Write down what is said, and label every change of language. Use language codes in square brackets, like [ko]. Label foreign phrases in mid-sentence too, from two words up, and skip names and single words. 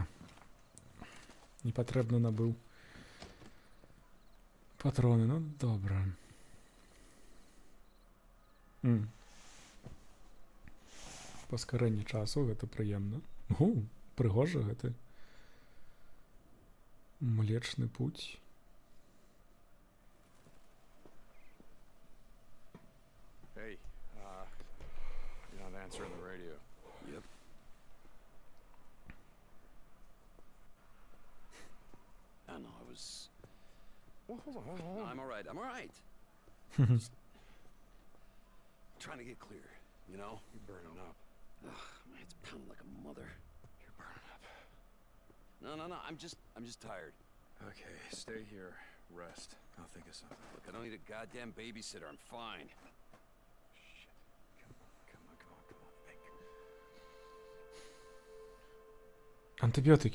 [be] Непатрэбна набыў патроны, ну добра. Паскарэнне часу, гэта прыемна. Прыгожа гэты Млечны путь. [en] Hey, you're not answering the radio. Yep. I know, I was... Well, hold on. No, I'm alright, Just trying to get clear, you know? You're burning up. Ugh, my head's pounding like a mother. You're burning up. No, I'm just tired. Okay, stay here. Rest. I'll think of something. Look, I don't need a goddamn babysitter. I'm fine. Shit. Come on. Think. [uk] Антибіотики.